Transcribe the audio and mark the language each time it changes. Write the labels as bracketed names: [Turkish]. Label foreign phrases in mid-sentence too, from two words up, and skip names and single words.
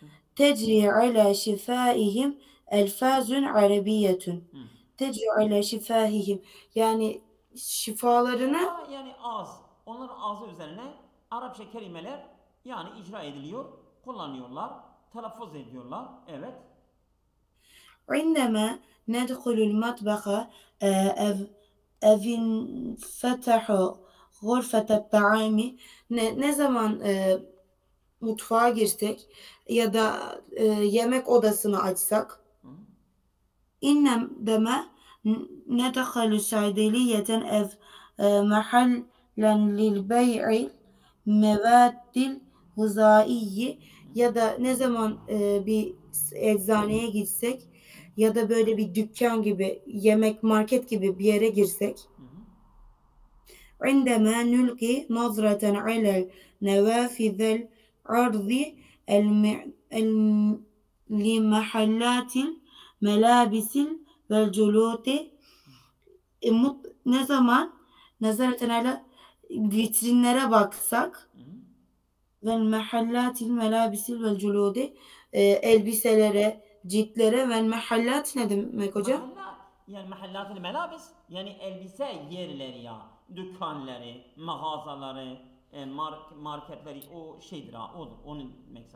[Arabic] تجري على شفاههم ألفاظ عربية. Hı. تجري على شفاههم. [Turkish] Yani şifalarını Yani ağız. Onların ağzı üzerine Arapça kelimeler yani icra ediliyor, kullanıyorlar, telaffuz ediyorlar. Evet. [Arabic] عندما ندخل المطبخ أو انفتح غرفة الطعام [Turkish] ne zaman mutfağa girsek ya da yemek odasını açsak Hı? [Arabic] إنما ندخل صيدلية أو محلا للبيع المواد الغذائية [Turkish] ya da ne zaman bir eczaneye gitsek ya da böyle bir dükkan gibi yemek market gibi bir yere girsek Hı hı. [Arabic] عندما نلقي نظرة على نوافذ العرض لمحلات الملابس والجلود [Turkish] ne zaman [Arabic] نظرة على [Turkish] vitrinlere baksak Hı hı. [Arabic] ومحلات الملابس والجلود [Turkish] elbiselere, ciltlere ve mehallat ne demek hocam? Mahallat yani [Arabic] محلات ملابس [Turkish] yani elbise yerleri ya dükkanları, mağazaları, marketleri o şeydir ha odur onun maksat.